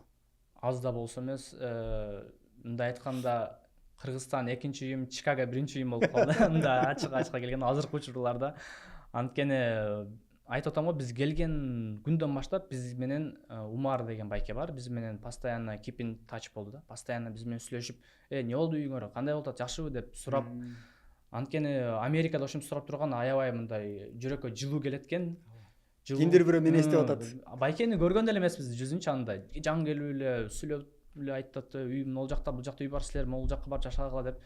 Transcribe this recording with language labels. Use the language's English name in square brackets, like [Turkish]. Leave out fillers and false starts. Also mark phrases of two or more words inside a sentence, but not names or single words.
[Kyrgyz] Аз да болсо эмес, мындай айтканда Кыргызстан экинчи үйүм, Чикаго биринчи үйүм болуп калды. Мындай ачык келген азыркы учурларда. Анткени айтып атам го, биз келген күндөн баштап биз менен Умар деген байке бар. Биз менен постоянно [English] keep in touch [Kyrgyz] болду да. Постоянно биз менен сүйлөшүп, эмне болду үйүңөр, кандай болуп атат, жакшыбы деп сурап. Анткени Америкада ошентип сурап турган аябай мындай жүрөккө жылуу келет экен. Кимдир бирөө мени эстеп атат. Байкени көргөн деле эмеспиз жүзүнчө, андай жан келип эле сүйлөп эле айтат, үйүм могул жакта, бул жакта үй бар, силер могул жакка барып жашагыла деп.